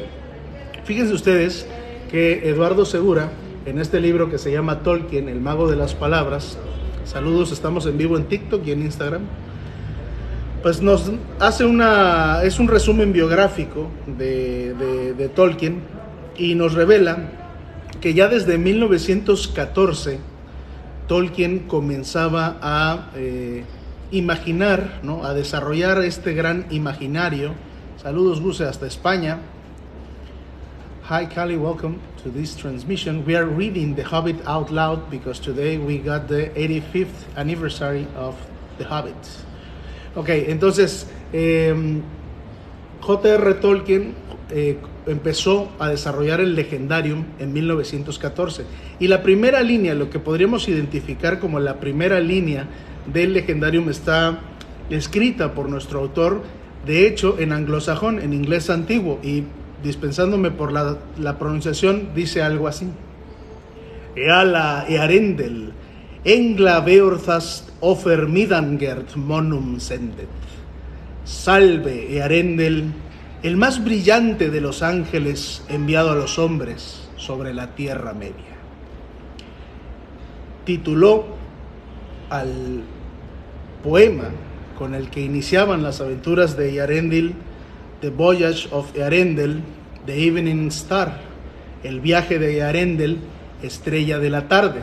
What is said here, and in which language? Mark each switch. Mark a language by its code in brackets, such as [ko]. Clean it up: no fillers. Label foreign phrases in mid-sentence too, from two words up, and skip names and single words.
[es] Fíjense ustedes que Eduardo Segura, en este libro que se llama Tolkien, el mago de las palabras, saludos, estamos en vivo en TikTok y en Instagram, pues nos hace es un resumen biográfico de Tolkien, y nos revela que ya desde 1914 Tolkien comenzaba a imaginar, ¿no?, a desarrollar este gran imaginario. Saludos, Guse, hasta España. [en] Hi, Cali, welcome to this transmission. We are reading The Hobbit out loud because today we got the 85th anniversary of The Hobbit. [es] Ok, entonces, J.R. Tolkien empezó a desarrollar el Legendarium en 1914, y la primera línea, lo que podríamos identificar como la primera línea del Legendarium, está escrita por nuestro autor, de hecho en anglosajón, en inglés antiguo, y dispensándome por la pronunciación, dice algo así: [ang] Eala Earendel, Engla Beorthast offer Midangert monum sendet. [es] Salve Earendel, el más brillante de los ángeles enviado a los hombres sobre la Tierra Media. Tituló al poema con el que iniciaban las aventuras de Earendil The Voyage of Earendel, The Evening Star, el viaje de Earendel, estrella de la tarde.